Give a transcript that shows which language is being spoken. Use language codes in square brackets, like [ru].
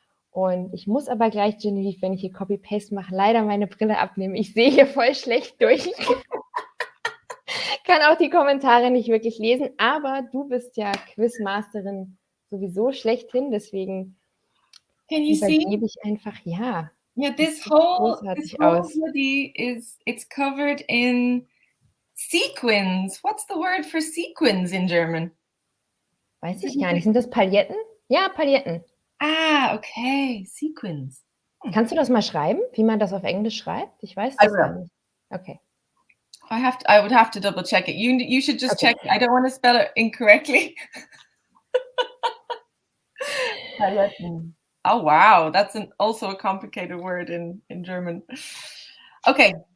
[de] Und ich muss aber gleich, Genevieve, wenn ich hier Copy-Paste mache, leider meine Brille abnehmen. Ich sehe hier voll schlecht durch. Kann auch die Kommentare nicht wirklich lesen, aber du bist ja Quizmasterin sowieso schlechthin, deswegen übergebe ich einfach, ja. [en] Yeah, this whole hoodie it's covered in sequins. What's the word for sequins in German? [de] Weiß ich gar nicht. Sind das Pailletten? Ja, Pailletten. [en] Ah, okay. Sequins. [de] Kannst du das mal schreiben, wie man das auf Englisch schreibt? Ich weiß das gar nicht. Okay. [en] I would have to double check it. You should just check it. I don't want to spell it incorrectly. Oh, wow. That's also a complicated word in German. Okay.